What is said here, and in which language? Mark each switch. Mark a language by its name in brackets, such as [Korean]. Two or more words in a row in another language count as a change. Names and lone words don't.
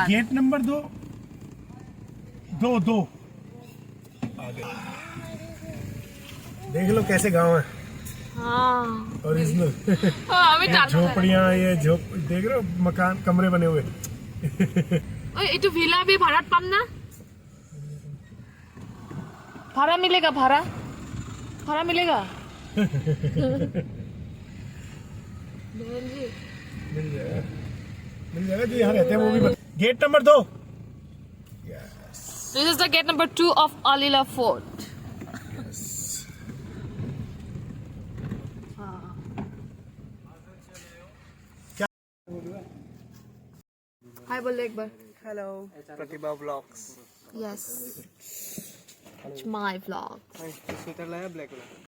[Hindi] गेट नंबर 2 आ गए। देख लो कैसे गांव है, हाँ ओरिजिनल। झोपड़ियाँ, ये देख रहे हो मकान, कमरे बने हुए। [Assamese] ये ভিলা भी ভাড়াত পাম না? [Hindi] भाड़ा मिलेगा? भाड़ा मिलेगा? मिल जाएगा जो यहाँ रहते हैं वो भी। गेट नंबर 2। [English] This is the gate number 2 of Alila Fort. [Hindi] हाँ हाय बोल एक बार. [English] hello Pratibha blogs. yes it's my vlog. [Hindi] स्वेटर लाया ब्लैक वाला.